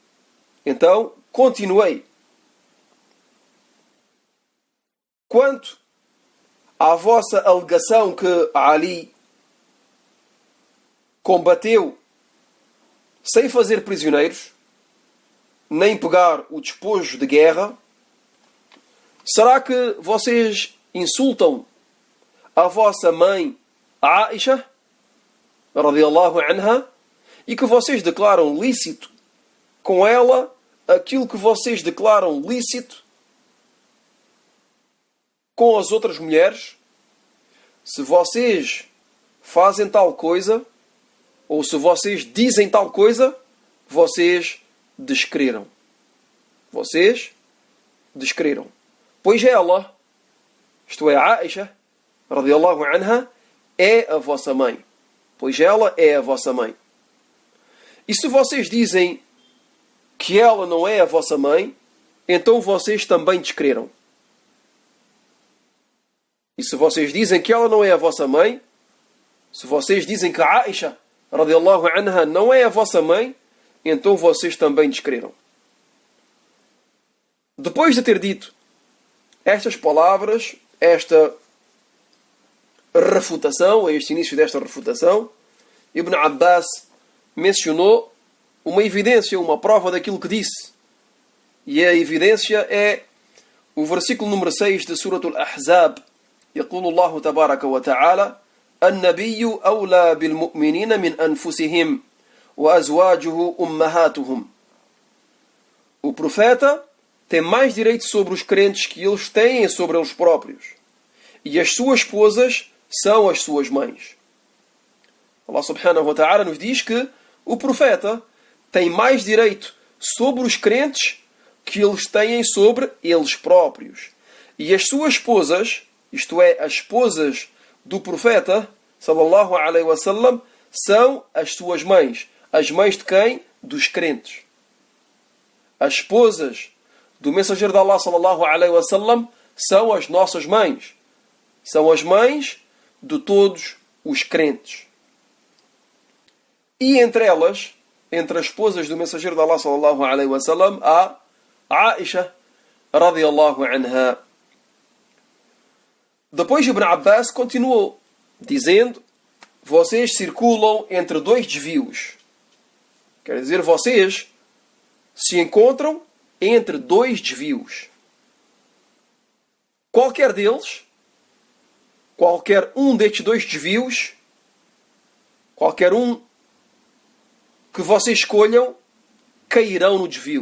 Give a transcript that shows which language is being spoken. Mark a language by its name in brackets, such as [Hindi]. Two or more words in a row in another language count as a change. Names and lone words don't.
[Portuguese] Quanto à vossa alegação que Ali combateu sem fazer prisioneiros, nem pegar o despojo de guerra, será que vocês insultam a vossa mãe Aisha [Arabic] رضي الله عنها [Portuguese] e que vocês declaram lícito com ela aquilo que vocês declaram lícito com as outras mulheres? Se vocês fazem tal coisa, ou se vocês dizem tal coisa, vocês descreram. Pois ela, isto é, [Arabic] عائشة رضي الله عنها, [Portuguese] é a vossa mãe. Pois ela é a vossa mãe. E se vocês dizem que ela não é a vossa mãe, então vocês também descreram. E se vocês dizem que ela não é a vossa mãe, se vocês dizem que a Aisha [Arabic] رضي الله عنها [Portuguese] não é a vossa mãe, então vocês também descreram. Depois de ter dito estas palavras, esta refutação, este início desta refutação, Ibn Abbas mencionou uma evidência, uma prova daquilo que disse. E a evidência é o versículo número 6 de Surat Al-Ahzab. [Arabic] يقول الله تبارك وتعالى النبي أولى بالمؤمنين من أنفسهم وأزواجه أمهاتهم. [Portuguese] O profeta tem mais direito sobre os crentes que eles têm sobre eles próprios. E as suas esposas são as suas mães. [Arabic] الله سبحانه وتعالى [Portuguese] nos diz que o profeta tem mais direito sobre os crentes que eles têm sobre eles próprios. E as suas esposas, isto é, as esposas do profeta, [Arabic] صلى الله عليه وسلم, [Portuguese] são as suas mães. As mães de quem? Dos crentes. As esposas do mensageiro de Allah, [Arabic] صلى الله عليه وسلم, [Portuguese] são as nossas mães. São as mães de todos os crentes. E entre elas, entre as esposas do mensageiro de Allah [Arabic] صلى الله عليه وسلم, [Portuguese] há Aisha [Arabic] رضي الله عنها. [Portuguese] Depois Ibn Abbas continuou, dizendo: vocês circulam entre dois desvios. Quer dizer, vocês se encontram entre dois desvios. Qualquer um destes dois desvios, qualquer um que vocês escolham, cairão no desvio.